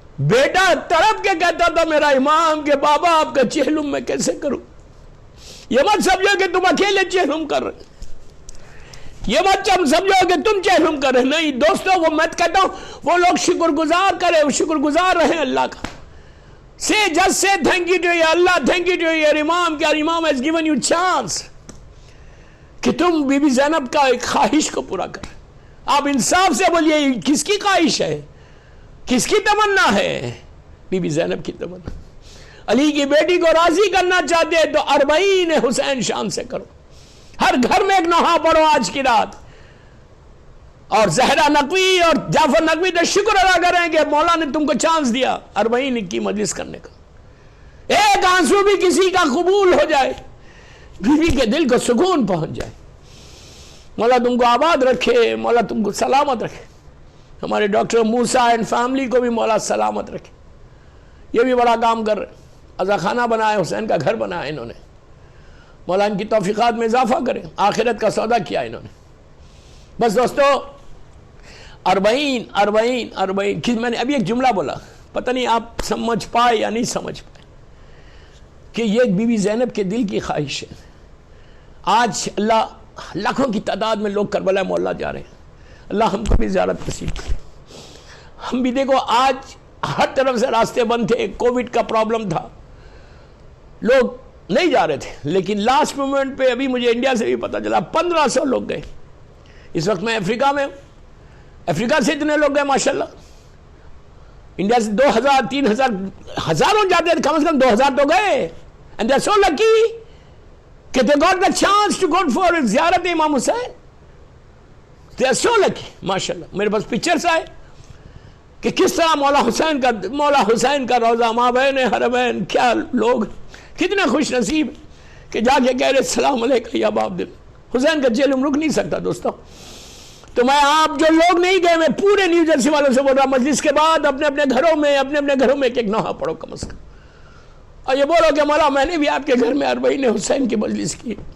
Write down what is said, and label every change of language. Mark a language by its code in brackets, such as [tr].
[ur] بیٹا تڑپ کے کہتا تھا میرا امام کہ بابا آپ کا چہلم میں کیسے کروں, یہ مت سمجھو کہ تم اکیلے چہلم کر رہے، یہ مت سمجھو کہ تم چہلم کر رہے، نہیں دوستوں، وہ میں کہتا ہوں وہ لوگ شکر گزار کرے، وہ شکر گزار رہے اللہ کا. [en] Say, just say thank you to your Allah, thank you to your Imam, کہ Imam has given you chance [ur] کہ تم بی بی زینب کا ایک خواہش کو پورا کریں. آپ انصاف سے بولیے کس کی خواہش ہے، کس کی تمنا ہے؟ بی بی زینب کی تمنا. علی کی بیٹی کو راضی کرنا چاہتے ہیں تو اربعین حسین شان سے کرو، ہر گھر میں ایک نوحہ پڑھو آج کی رات. اور زہرا نقوی اور جعفر نقوی تو شکر ادا کریں کہ مولا نے تم کو چانس دیا اربعین کی مجلس کرنے کا. ایک آنسو بھی کسی کا قبول ہو جائے، بیوی کے دل کو سکون پہنچ جائے. مولا تم کو آباد رکھے، مولا تم کو سلامت رکھے. ہمارے ڈاکٹر موسیٰ اینڈ فیملی کو بھی مولا سلامت رکھے. یہ بھی بڑا کام کر رہے، عزا خانہ بنایا، حسین کا گھر بنایا انہوں نے. مولا ان کی توفیقات میں اضافہ کرے، آخرت کا سودا کیا انہوں نے. بس دوستو، اربعین اربعین اربعین. میں نے ابھی ایک جملہ بولا، پتہ نہیں آپ سمجھ پائے یا نہیں سمجھ پائے، کہ یہ بی بی زینب کے دل کی خواہش ہے. آج اللہ لاکھوں کی تعداد میں لوگ کربلا مولا جا رہے ہیں، اللہ ہم کو بھی زیارت نصیب کرے. ہم بھی دیکھو آج ہر طرف سے راستے بند تھے، کووڈ کا پرابلم تھا، لوگ نہیں جا رہے تھے، لیکن لاسٹ مومنٹ پہ ابھی مجھے انڈیا سے بھی پتہ چلا 1500 لوگ گئے. اس وقت میں افریقہ میں ہوں، افریقہ سے اتنے لوگ گئے ماشاءاللہ. انڈیا سے 2000 3000 ہزاروں جاتے تھے، کم از کم 2000 تو گئے. [en] and they are so lucky کہ they got the chance to go for [ur] زیارت امام حسین. [en] they are so lucky ماشاءاللہ. [ur] میرے پاس پکچرز آئے کہ کس طرح مولا حسین کا روضہ، مابین حرمین، کیا لوگ کتنے خوش نصیب کہ جا کے کہہ رہے السلام علیکم یا باب دل. حسین کا چہلم رک نہیں سکتا دوستوں. تو میں آپ جو لوگ نہیں گئے، میں پورے نیو جرسی والوں سے بول رہا، مجلس کے بعد اپنے اپنے گھروں میں ایک نوحہ پڑھو کم از کم، اور یہ بولو کہ مولا میں نے بھی آپ کے گھر میں اربعین حسین کی مجلس کی.